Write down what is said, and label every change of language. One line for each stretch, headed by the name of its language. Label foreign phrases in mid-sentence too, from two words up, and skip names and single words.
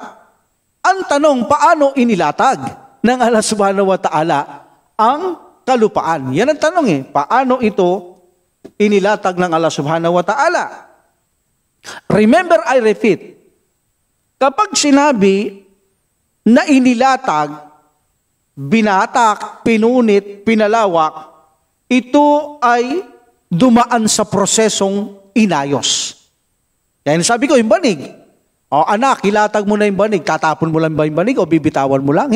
Filipino: Ang tanong, paano inilatag ng Allah
Arabic: subhanahu wa ta'ala
Filipino: ang kalupaan? Yan ang tanong paano ito inilatag ng Allah
Arabic: subhanahu wa ta'ala?
English: Remember, I repeat,
Filipino: kapag sinabi na inilatag, binatak, pinunit, pinalawak, ito ay dumaan sa prosesong inayos. Kaya sabi ko, yung banig. Anak, ilatag mo na yung banig. Tatapon mo lang ba yung banig o bibitawan mo lang?